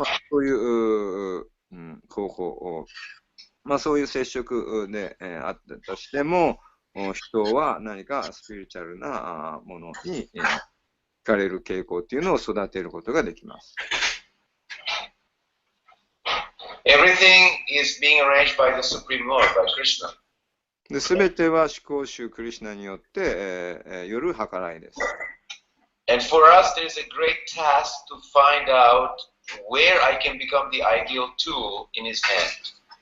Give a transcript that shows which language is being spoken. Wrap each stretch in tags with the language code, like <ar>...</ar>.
<ja>そういう方法を、そういう接触であったとしても、人は何かスピリチュアルなものに惹かれる傾向っていうのを育てることができます。</ja> <en>Everything is being arranged by the Supreme Lord, by Krishna.</en> <ja>すべては至高主クリシュナによってよる計らいです。</ja> <en>And for us, there is a great task to find out where I can become the ideal tool in his hand.</en>